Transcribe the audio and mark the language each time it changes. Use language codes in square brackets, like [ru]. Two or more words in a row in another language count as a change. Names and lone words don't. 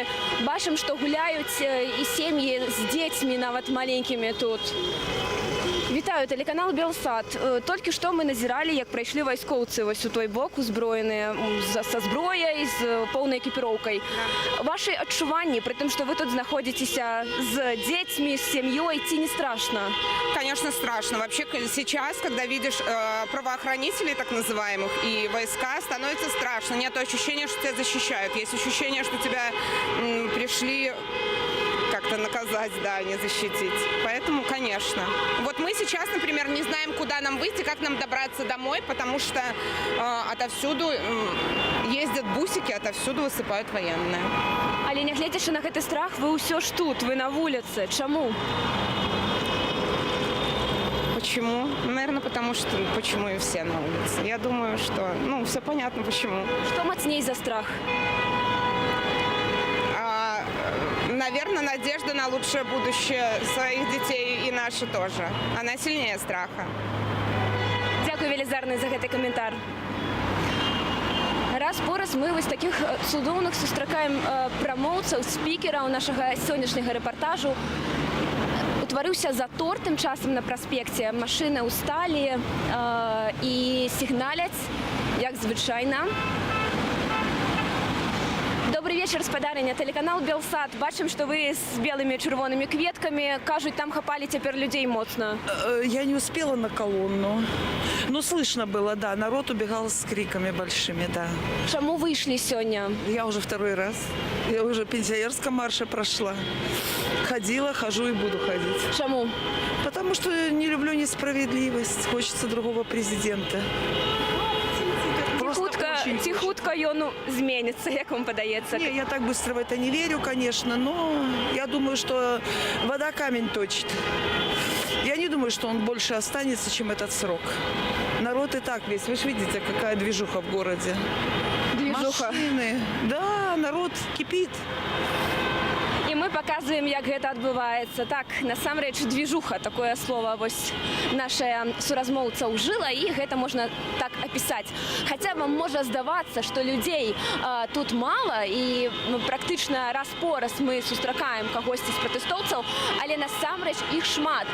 [be] Бачым, што гуляюць і сем'і з дзецьмі нават маленькімі тут. Вітаю, телеканал Белсат. Толькі што мы назіралі, як прайшлі вайскоўцы вось у той бок, узброеныя са зброяй, з поўнай экіпіроўкай. Вашы адчуванні, пры тым, што вы тут знаходзіцеся з дзецьмі, з сям'ёй, ці не страшно? [ru] Конечно, страшно. Вообще сейчас, когда видишь правоохранителей, так называемых, и войска, становится страшно. Нет ощущения, что тебя защищают. Есть ощущение, что тебя пришли как-то наказать, да, не защитить. Поэтому, конечно. Вот мы сейчас, например, не знаем, куда нам выйти, как нам добраться домой, потому что отовсюду ездят бусики, отовсюду высыпают военные. [be] Але нягледзячы на гэты страх, вы ўсё ж тут, вы на вуліцы. Чаму? [ru] Почему? Наверное, потому что почему и все на улице. Я думаю, что, все понятно почему. [be] Что мацней за страх? [ru] Наверное, надежда на лучшее будущее своих детей и наши тоже. Она сильнее страха. [be] Дякую велізарна за гэты каментар. Раз по раз мы вось таких цудоўных сустракаем прамоўцаў, спікераў нашага сённяшняга рэпартажу. Утварыўся затор тым часам на праспекце. Машыны ўсталі і сігналяць, як звычайна. [ru] Добрый вечер, спадарыня. [be] Телеканал Белсат. Бачым, што вы з белымі чырвонымі кветкамі. Кажуць, там хапалі цяпер людзей моцна. [ru] Я не успела на колонну. Но слышно было, да. Народ убегал с криками большими, да. [be] Чаму вышли сёння? [ru] Я уже второй раз. Я уже в пенсионерском марше прошла. Ходила, хожу и буду ходить. [be] Чаму? [ru] Потому что не люблю несправедливость. Хочется другого президента. [be] Ці хутка ён зменіцца, як вам падаецца? [ru] Не, я так быстро в это не верю, конечно, но я думаю, что вода камень точит. Я не думаю, что он больше останется, чем этот срок. Народ и так весь. Вы же видите, какая движуха в городе. Движуха? Машины. Да, народ кипит. [be] І мы паказваем, як гэта адбываецца. Так, насамрэч, движуха, такое слово вось наша суразмоўца ўжыла, і гэта можна так апісаць. Хаця вам можа здавацца, што людзей тут мала, і практычна раз по раз мы сустракаем кагосьці з пратэстоўцаў, але насамрэч іх шмат.